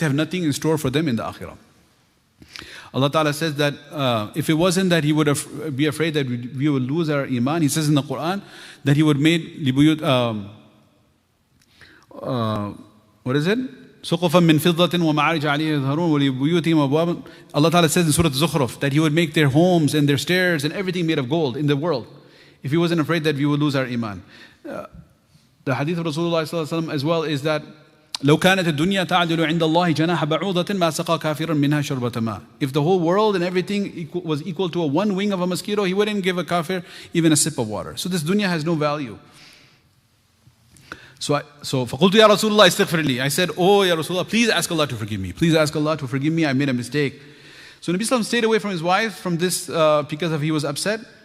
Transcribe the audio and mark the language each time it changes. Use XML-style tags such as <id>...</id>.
<en>They have nothing in store for them in the akhirah. Allah Ta'ala says that if it wasn't that he would be afraid that we would lose our iman, he says in the Quran that he would make libuyut, what is it?</en> <ar>سُقُفًا مِّن فِضَّةٍ وَمَعَارِجَ عَلَيْهَا يَظْهَرُونَ وَلِبُيُوتِهِمْ أَبْوَابًا.</ar> <en>Allah Ta'ala says in Surah Zukhruf that he would make their homes and their stairs and everything made of gold in the world if he wasn't afraid that we would lose our iman. The hadith of Rasulullah as well is that</en> <ar>لو كانت الدنيا تعدل عند الله جناح بعوضة ما سقى كافرا منها شربة ماء.</ar> <en>If the whole world and everything was equal to one wing of a mosquito, he wouldn't give a kafir even a sip of water. So this dunya has no value. So</en> <ar>فقلت يا رسول الله استغفر لي.</ar> <en>I said, oh Ya Rasulullah, please ask Allah to forgive me. Please ask Allah to forgive me. I made a mistake. So Nabi Sallam stayed away from his wife from this because he was upset.</en>